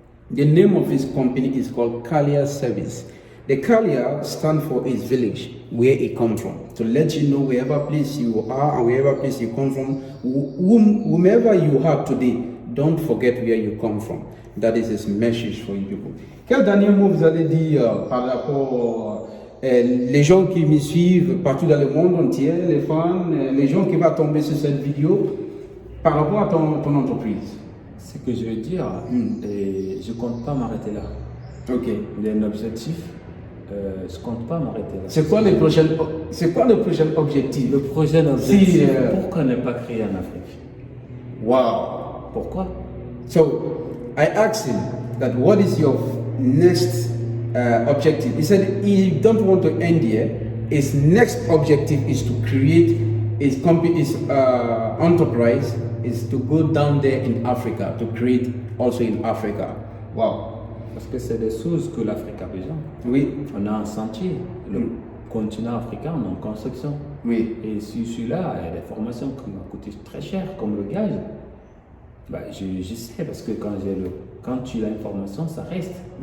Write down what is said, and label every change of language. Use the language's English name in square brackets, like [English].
[English] The name of his company is called Kalia Service. The Kalia stand for his village, where he come from, to let you know wherever place you are and wherever place you come from, whomever you are today, don't forget where you come from. That is his message for you people. [French] Quel dernier mot vous allez dire par rapport les gens qui me suivent partout dans le monde entier, les fans, les gens qui vont tomber sur cette vidéo par rapport à ton entreprise? Ce que je veux dire, je ne compte pas m'arrêter là. Ok. Il y a un objectif. Je ne compte pas m'arrêter là. C'est quoi le prochain objectif? Le prochain objectif, pourquoi ne pas créer en Afrique? Wow. Pourquoi? [English] So, I asked him that what is your next objective? He said he don't want to end here. His next objective is to create his company, his enterprise is to go down there in Africa, to create also in Africa. Wow. [French] Parce que c'est des choses que l'Afrique a besoin. Oui. On a un sentier. Le continent africain, on est en construction. Oui. Et sur celui-là, il y a des formations qui m'ont coûté très cher, comme le gaz. Bah, je sais, parce que quand tu as une formation, ça reste.